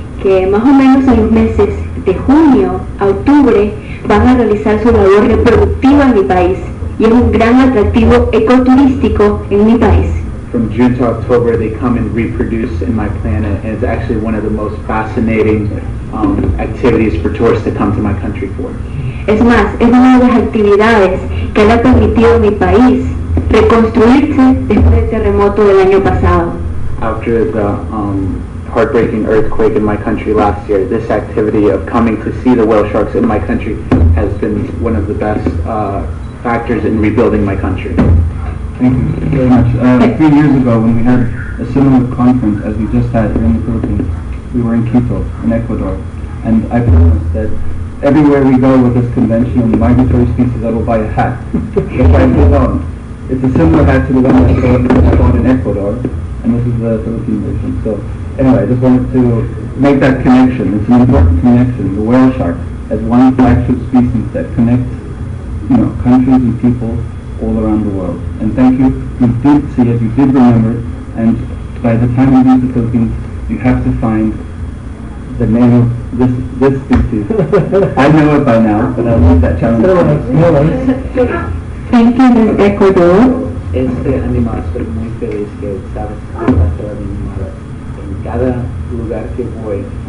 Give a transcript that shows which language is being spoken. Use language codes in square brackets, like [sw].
[es] Que más o menos en los meses de junio a octubre van a realizar su labor reproductiva en mi país y es un gran atractivo ecoturístico en mi país. [en] From June to October, they come and reproduce in my planet, and it's actually one of the most fascinating activities for tourists to come to my country for. [es] Es más, es una de las actividades que le ha permitido a mi país reconstruirse después del terremoto del año pasado. [en] After the heartbreaking earthquake in my country last year, this activity of coming to see the whale sharks in my country has been one of the best factors in rebuilding my country. Thank you very much. 3 years ago, when we had a similar conference as we just had here in the Philippines, we were in Quito, in Ecuador, and I promised that everywhere we go with this convention on the migratory species, I will buy a hat. If I move on, it's a similar hat to the one I bought in Ecuador, and this is the Philippine version. So anyway, I just wanted to make that connection. It's an important connection. The whale shark as one flagship species that connects, countries and people all around the world. And thank you. You did see it. You did remember it. And by the time you leave the Philippines, you have to find the name of this species. I know it by now, but I'll leave that challenge. Thank you, Ms. Ecuador. [es] Este animal, estoy muy feliz que sabes que va a ser animado en cada lugar que voy.